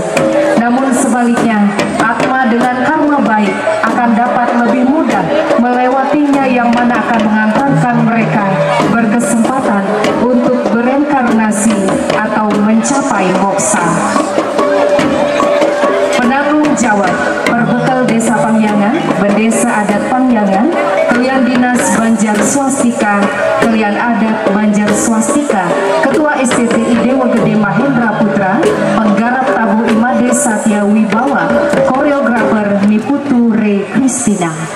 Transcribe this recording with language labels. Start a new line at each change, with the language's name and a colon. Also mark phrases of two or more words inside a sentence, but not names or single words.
Indonesian: Namun sebaliknya, atma dengan karma baik akan dapat lebih mudah melewatinya, yang mana akan mengantarkan mereka berkesempatan untuk bereinkarnasi atau mencapai moksa. Penanggung jawab Perbekal Desa Pangyangan, Bendesa Adat Pangyangan, Kalian Dinas Banjar Swastika, Kalian Adat Banjar Swastika, Ketua STTI Dewa Gede Mahendra Putra, Penggarap Tabu Imade Satya Wibawa, Koreografer Niputu Re Kristina.